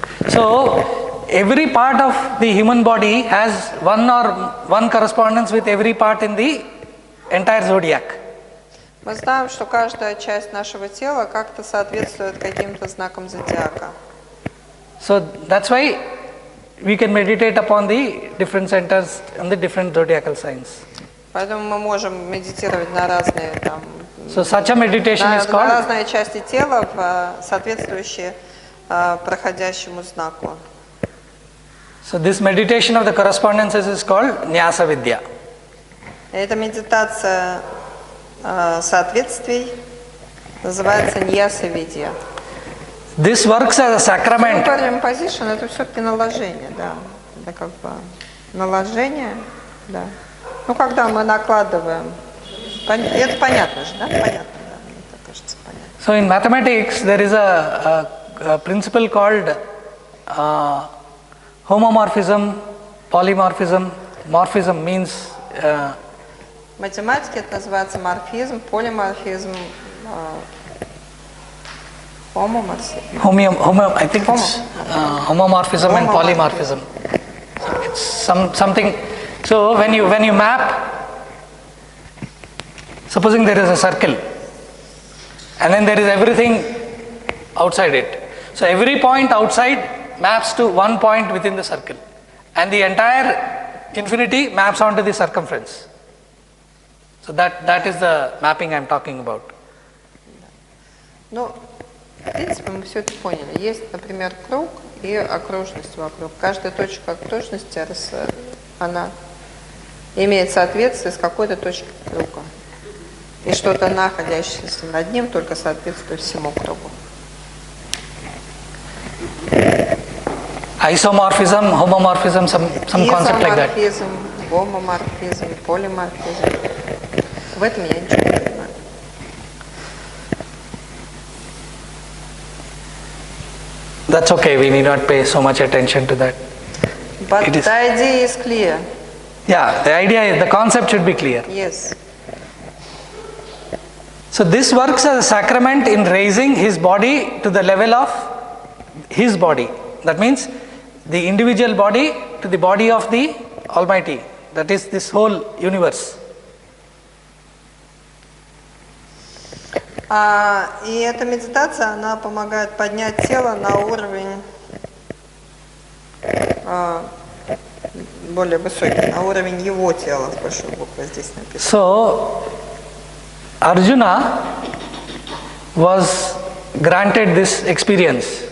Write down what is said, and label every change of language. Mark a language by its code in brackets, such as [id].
[en] So every part of the human body has one correspondence with every part in the entire zodiac. [ru] Мы знаем, что каждая часть нашего тела как-то соответствует каким-то знакам зодиака. [en] So that's why we can meditate upon the different centers and the different zodiacal signs. [ru] Поэтому мы можем медитировать на разные [en] So such a meditation is [ru] на [en] called, [ru] разные части тела, соответствующие проходящему знаку. [en] so this meditation of the correspondences is called Nyasa Vidya. [ru] Эта медитация соответствий называется ньяса-видья. [en] This works as a sacrament. [ru] Superimposition – это все-таки наложение, да. Это как бы наложение, да. Когда мы накладываем. Это понятно же, да? Понятно, да. Мне так кажется, понятно. [en] So in mathematics there is a principle called homomorphism, polymorphism. Morphism means [ru] В математике это называется морфизм, полиморфизм, homomorphism. [en] I think it's homomorphism and polymorphism. So it's something. So when you map, supposing there is a circle, and then there is everything outside it. So every point outside maps to one point within the circle, and the entire infinity maps onto the circumference. So that is the mapping I am talking about. [ru] В принципе, мы все это поняли. Есть, например, круг и окружность вокруг. Каждая точка окружности, она имеет соответствие с какой-то точкой круга. И что-то, находящееся над ним, только соответствует всему кругу. [en] Isomorphism, homomorphism, some concept like that. [ru] Гомоморфизм, полиморфизм. В этом я ничего не понимаю. [en] that's okay, we need not pay so much attention to that. But It is- the idea is clear. Yeah, the idea is, the concept should be clear. Yes. So this works as a sacrament in raising his body to the level of his body. That means the individual body to the body of the Almighty. That is this whole universe. [ru] И эта медитация, она помогает поднять тело на уровень более высокий, на уровень его тела, с большой буквы здесь написано. [en] So Arjuna was granted this experience